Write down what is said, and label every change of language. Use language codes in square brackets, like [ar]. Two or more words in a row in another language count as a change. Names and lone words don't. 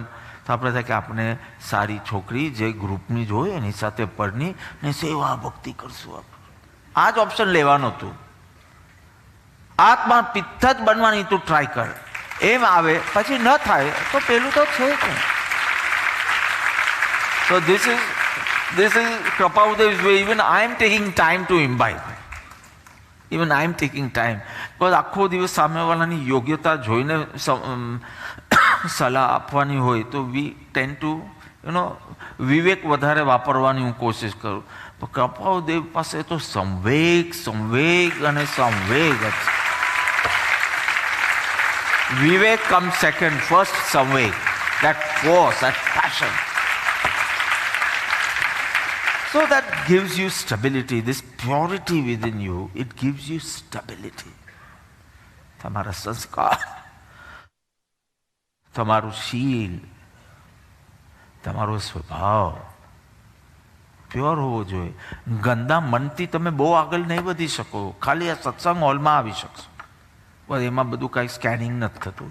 [gu] તો આપણે થાય કે આપણે સારી છોકરી જે ગ્રુપની જ હોય એની સાથે પરણી ને સેવા ભક્તિ કરશું. આપણે આ જ ઓપ્શન લેવાનું હતું. આત્મા પિત્ત જ બનવાની તું ટ્રાય કર. એમ આવે પછી ન થાય તો પેલું તો છે જ. [en] So this is Kripaludev's way. Even I am taking time to imbibe. Even I am taking time. Because [gu] આખો દિવસ સામેવાળાની યોગ્યતા જોઈને સલાહ આપવાની હોય તો [en] we tend to [gu] વિવેક વધારે વાપરવાની હું કોશિશ કરું. પણ કૃપાળુદેવ પાસે તો સંવેગ અને સંવેગ જ. વિવેક [en] come second, first [gu] સંવેગ. [en] That force, that passion. So that gives you stability. This purity within you, it gives you stability. [gu] તમારા સંસ્કાર, તમારું શીલ, તમારો સ્વભાવ પ્યોર હોવો જોઈએ. ગંદા મનથી તમે બહુ આગળ નહીં વધી શકો. ખાલી આ સત્સંગ હોલમાં આવી શકશો, બસ એમાં બધું કાંઈ સ્કેનિંગ નથી થતું.